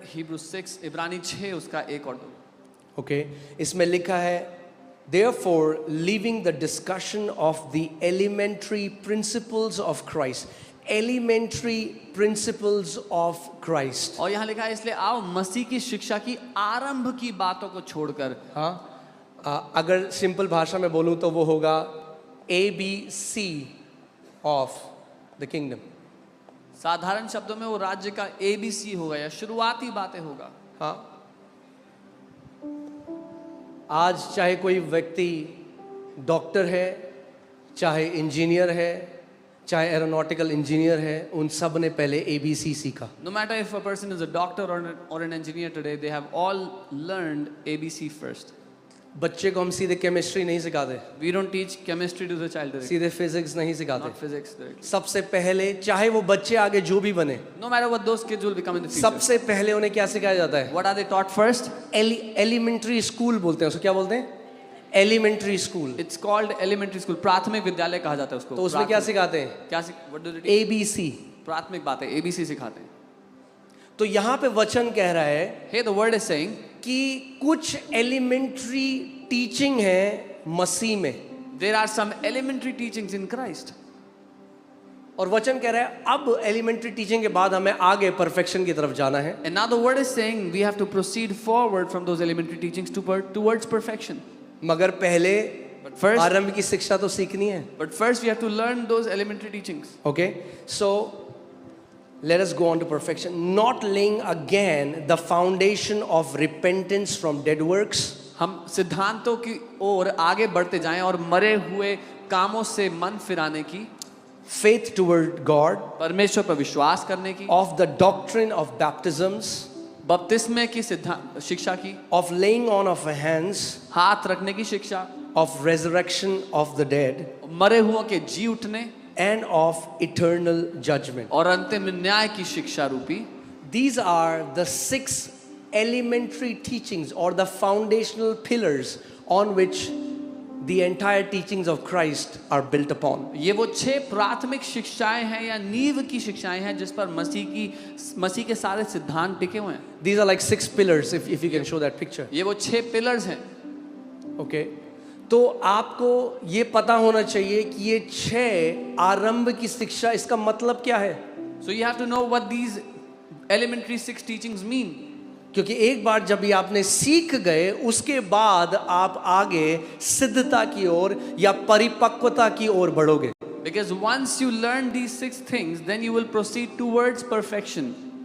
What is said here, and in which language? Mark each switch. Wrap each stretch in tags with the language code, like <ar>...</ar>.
<hi>Hebrews 6, इब्रानी 6 उसका 1 और 2. ओके, इसमें लिखा है</hi> <en>therefore leaving the discussion of the elementary principles of Christ, elementary principles of Christ.</en> <hi>और यहाँ लिखा है इसलिए आओ मसीह की शिक्षा की आरंभ की बातों को छोड़कर। हाँ, अगर सिंपल भाषा में बोलूँ तो वो होगा</hi> <en>ABC of the kingdom.</en> <hi>साधारण शब्दों में वो राज्य का ABC होगा या शुरुआती बातें होगा. हाँ, आज चाहे कोई व्यक्ति डॉक्टर है, चाहे इंजीनियर है, चाहे एरोनॉटिकल इंजीनियर है, उन सब ने पहले ABC सीखा.</hi> <en>No matter if a person is a doctor or an engineer today, they have all learned ABC first.</en> <hi>बच्चे को हम सीधे केमिस्ट्री नहीं सिखाते,</hi> <en>We don't teach chemistry to the child directly.</en> <hi>सीधे फिजिक्स नहीं सिखाते.</hi> <en>Not physics directly.</en> <hi>सबसे पहले चाहे वो बच्चे आगे जो भी बने,</hi> <en>No matter what those kids will become in the future.</en> <hi>सबसे पहले उन्हें क्या सिखाया जाता है?</hi> <en>What are they taught first?</en> <hi>Elementary school बोलते हैं उसको. क्या बोलते हैं? Elementary school.</hi> <en>It's called elementary school.</en> <hi>प्राथमिक विद्यालय कहा जाता है उसको. तो उसमें क्या सिखाते हैं?</hi> <en>What do they teach? ABC.</en> <hi>प्राथमिक बातें ABC सिखाते हैं. तो यहाँ पे वचन कह रहा है</hi> <en>Here the word is saying</en> <hi>कि कुछ एलिमेंट्री टीचिंग है मसीह में,</hi> <en>there are some elementary teachings in Christ.</en> <hi>और वचन कह रहा है अब एलिमेंट्री टीचिंग के बाद हमें आगे परफेक्शन की तरफ जाना है.</hi> <en>And now the word is saying we have to proceed forward from those elementary teachings towards perfection.</en> <hi>मगर पहले</hi> <en>But first,</en> <hi>आरंभ की शिक्षा तो सीखनी है.</hi> <en>we have to learn those elementary teachings. Okay, so let us go on to perfection, not laying again the foundation of repentance from dead works.</en> <hi>हम सिद्धांतों की ओर आगे बढ़ते जाएं और मरे हुए कामों से मन फिराने की,</hi> <en>Faith toward God,</en> <hi>परमेश्वर पर विश्वास करने की,</hi> <en>of the doctrine of baptisms,</en> <hi>बपतिस्मे की सिद्धांत शिक्षा की,</hi> <en>of laying on of hands,</en> <hi>हाथ रखने की शिक्षा,</hi> <en>of resurrection of the dead,</en> <hi>मरे हुओं के जी उठने</hi> <en>and of eternal judgment.</en> <hi>और अंतिम न्याय की शिक्षा रूपी.</hi> <en>These are the 6 elementary teachings or the foundational pillars on which the entire teachings of Christ are built upon.</en> <hi>ये वो 6 प्राथमिक शिक्षाएं हैं या नींव की शिक्षाएं हैं जिस पर मसीह के सारे सिद्धांत टिके हुए हैं.</hi> <en>These are like 6 pillars if you can show that picture.</en> <hi>ये वो 6 पिलर्स हैं.</hi> <en>Okay.</en> <hi>तो आपको ये पता होना चाहिए कि ये 6 आरंभ की शिक्षा, इसका मतलब क्या है?</hi> <en>So you have to know what these elementary 6 teachings mean.</en> <hi>क्योंकि एक बार जब ये आपने सीख गए, उसके बाद आप आगे सिद्धता की ओर या परिपक्वता की ओर बढ़ोगे.</hi> <en>Because once you learn these 6 things, then you will proceed towards perfection.</en>